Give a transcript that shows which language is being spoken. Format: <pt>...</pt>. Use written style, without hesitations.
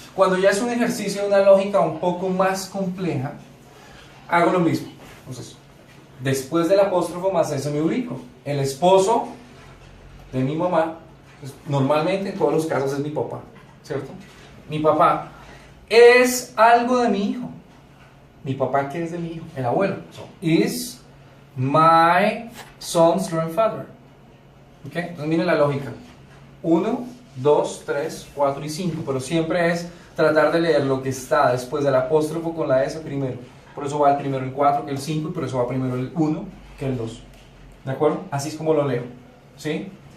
<es>Cuando ya es un ejercicio de una lógica un poco más compleja, hago lo mismo. Entonces, después del apóstrofo más eso me ubico. El esposo de mi mamá, pues, normalmente en todos los casos es mi papá, ¿cierto? Mi papá es algo de mi hijo. Mi papá, ¿qué es de mi hijo? El abuelo.</es> <en>So, is my son's grandfather. ¿Ok?</en> <es>Entonces miren la lógica. 1, 2, 3, 4 y 5. Pero siempre es tratar de leer lo que está después del apóstrofo con la S primero. Por eso va el primero el 4 que el 5 y por eso va primero el 1 que el 2. ¿De acuerdo? Así es como lo leo. ¿Sí?</es>